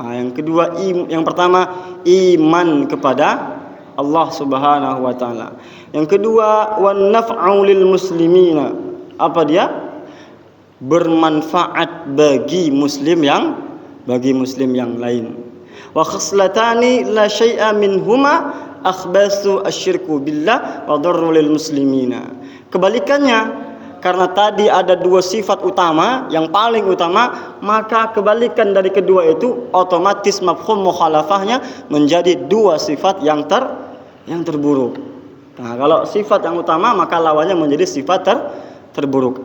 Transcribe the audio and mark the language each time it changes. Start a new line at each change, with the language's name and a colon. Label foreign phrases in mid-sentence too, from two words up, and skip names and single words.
Indonesian: Yang pertama iman kepada Allah
Arabic: سبحانه وتعالى.
Indonesian: Yang kedua
Arabic: والنفع للمسلمين.
Indonesian: Apa dia? Bermanfaat bagi muslim yang lain.
Arabic: وخصلتان لا شيء منهما أخبث الشرك بالله والضر للمسلمين.
Indonesian: Kebalikannya, karena tadi ada dua sifat utama yang paling utama, maka kebalikan dari kedua itu otomatis mafhum mukhalafahnya menjadi dua sifat yang terburuk. Nah, kalau sifat yang utama maka lawannya menjadi sifat terburuk.